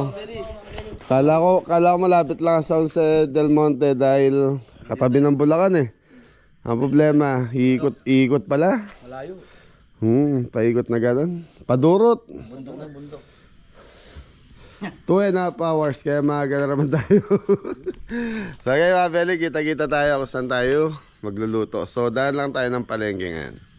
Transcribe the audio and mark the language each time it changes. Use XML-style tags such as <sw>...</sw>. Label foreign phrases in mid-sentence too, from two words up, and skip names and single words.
<tl>Kala ko malapit lang sa San Jose Del Monte dahil katabi ng Bulacan eh. Ang problema, iikot pala. Malayo. Paikot na ganun. Padurot. Bundok na bundok. 2.5 hours, kaya maaga na naman tayo.</tl> <en>So okay</en> <tl>mga Beli, kita-kita tayo kung saan tayo magluluto. So daan lang tayo ng palengke ngayon.</tl>